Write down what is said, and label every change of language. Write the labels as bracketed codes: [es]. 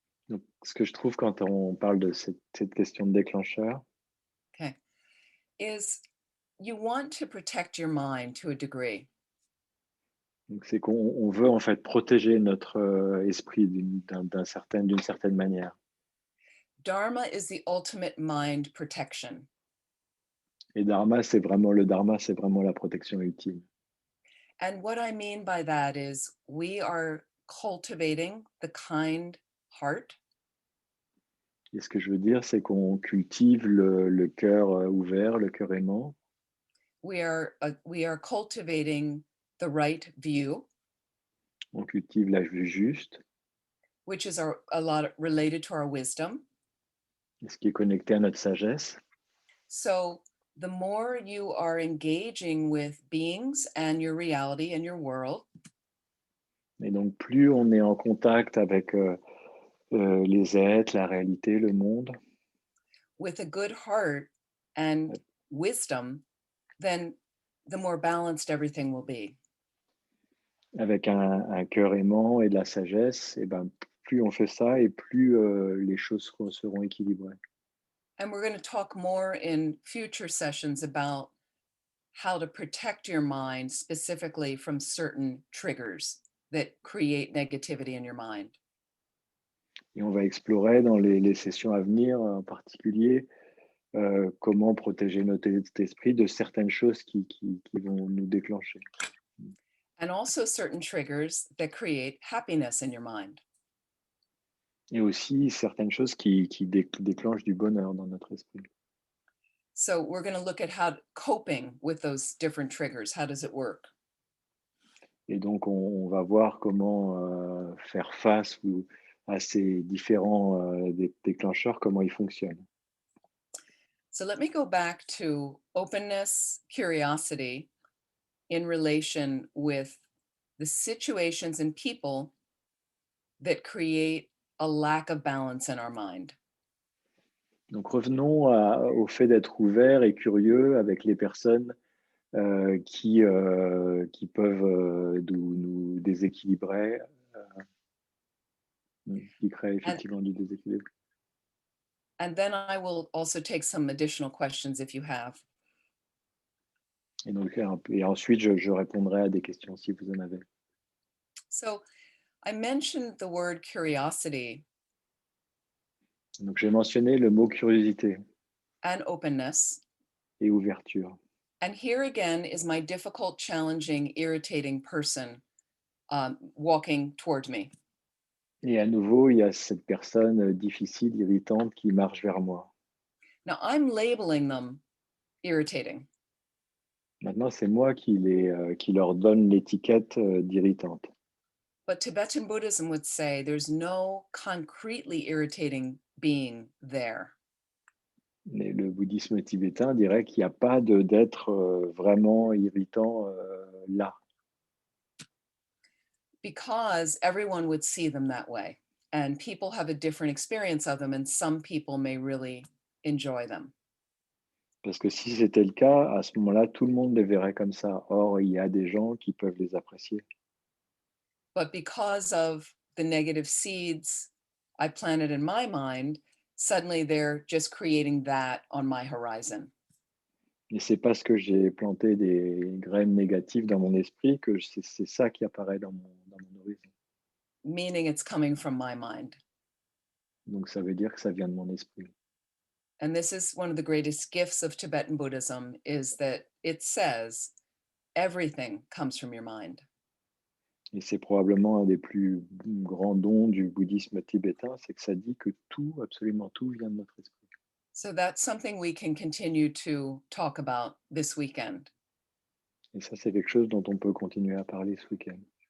[fr] Donc, ce que je trouve quand on parle de cette question de déclencheur, [en] okay, is you want to protect your mind to a degree. [fr] Donc c'est qu'on veut en fait protéger notre esprit d'une certaine manière. [en] Dharma is the ultimate mind protection. [fr] Et le dharma, c'est vraiment la protection ultime. [en] And what I mean by that is we are cultivating the kind heart. [fr] Et ce que je veux dire, c'est qu'on cultive le cœur ouvert, le cœur aimant. [en] We are cultivating the right view, [fr] On cultive la vue juste, [en] which is a lot related to our wisdom. [fr] ce qui est connecté à notre sagesse. [en] So the more you are engaging with beings and your reality and your world, [fr] Et donc, plus on est en contact avec les êtres, la réalité, le monde, [en] with a good heart and wisdom, then the more balanced everything will be. [fr] avec un cœur aimant et de la sagesse, et ben, plus on fait ça et plus les choses seront équilibrées. [en] And we're going to talk more in future sessions about how to protect your mind specifically from certain triggers that create negativity in your mind. [fr] Et on va explorer dans les sessions à venir, en particulier, comment protéger notre esprit de certaines choses qui vont nous déclencher. [en] And also certain triggers that create happiness in your mind. [fr] Et aussi certaines choses qui déclenchent du bonheur dans notre esprit. [en] So we're going to look at how coping with those different triggers. How does it work? [fr] Et donc, on va voir comment faire face à ces différents déclencheurs, comment ils fonctionnent. [en] So let me go back to openness, curiosity in relation with the situations and people that create a lack of balance in our mind. [fr] Donc, revenons au fait d'être ouvert et curieux avec les personnes qui peuvent nous déséquilibrer, qui créent effectivement du déséquilibre. [en] And then I will also take some additional questions if you have. [fr] Et ensuite, je répondrai à des questions si vous en avez. [en] So I mentioned the word curiosity [fr] Donc, j'ai mentionné le mot curiosité [en] and openness. [fr] et ouverture. [en] And here again is my difficult, challenging, irritating person walking toward me. [fr] Et à nouveau, il y a cette personne difficile, irritante qui marche vers moi. [en] Now I'm labeling them irritating. [fr] Maintenant, c'est moi qui leur donne l'étiquette d'irritante. [en] But Tibetan Buddhism would say there's no concretely irritating being there. [fr] Mais le bouddhisme tibétain dirait qu'il n'y a pas d'être vraiment irritant là. [en] Because everyone would see them that way. And people have a different experience of them, and some people may really enjoy them. [fr] Parce que si c'était le cas, à ce moment-là, tout le monde les verrait comme ça. Or, il y a des gens qui peuvent les apprécier. [en] But because of the negative seeds I planted in my mind, suddenly they're just creating that on my horizon. [fr] Et c'est parce que j'ai planté des graines négatives dans mon esprit que c'est ça qui apparaît dans mon horizon. [en] Meaning it's coming from my mind. [fr] Donc, ça veut dire que ça vient de mon esprit. [en] And this is one of the greatest gifts of Tibetan Buddhism, is that it says everything comes from your mind. [fr] Et c'est probablement un des plus grands dons du bouddhisme tibétain, c'est que ça dit que tout, absolument tout, vient de notre esprit. [en] So that's something we can continue to talk about this weekend. [fr] Et ça, c'est quelque chose dont on peut continuer à parler ce week-end.